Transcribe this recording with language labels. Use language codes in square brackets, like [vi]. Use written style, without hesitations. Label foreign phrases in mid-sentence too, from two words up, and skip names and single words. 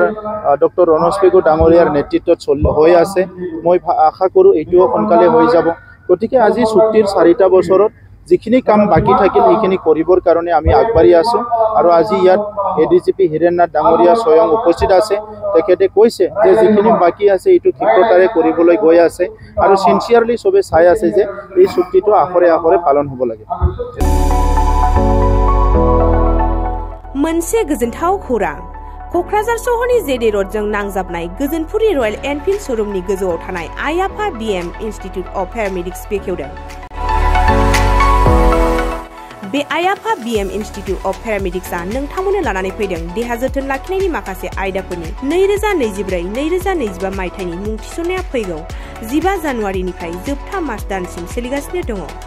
[as] ডক্টৰ ৰণোজ পেগু ডাঙৰীয়াৰ নেতৃত্বত হৈ আছে মই আশা কৰো এইটোও সোনকালে হৈ যাব গতিকে আজি চুক্তিৰ 4টা বছৰত যিখিনি কাম বাকি থাকিল এইখিনি কৰিবৰ কাৰণে আমি আগবাঢ়ি আছো আৰু আজি ইয়াত এডিজিপি হিৰেননাথ ডাঙৰীয়া স্বয়ং উপস্থিত আছে তেখেতে কৈছে যে যিখিনি বাকি আছে এইটো ক্ষিপ্ৰতাৰে কৰিবলৈ গৈ আছে আৰু সিনচিয়াৰলি সবে চাই আছে যে এই চুক্তিটো আখৰে আখৰে পালন হ'ব লাগে [brx] मोनसे गोजोनथाव खौरां कक्राझार सहरनि जेडे रडजों नांजाबनाय गोजोनपुरी रयेल एनफिल्ड शोरूमनि गोजौआव थानाय आयाफा BM इन्स्टिट्यूट अफ पेरामेडिक्स बेखेवदों बे आयाफा BM इन्स्टिट्यूट अफ पेरामेडिक्सआ नोंथांमोननो लानानै फैदों देहा जोथोन लाखिनायनि माखासे आयदाफोरनि 2024-2025 मायथाइनि मुं थिसननाया फैगौ 15 जानुवारिनिफ्राय जोबथा मार्च दानसिम सोलिगासिनो दङ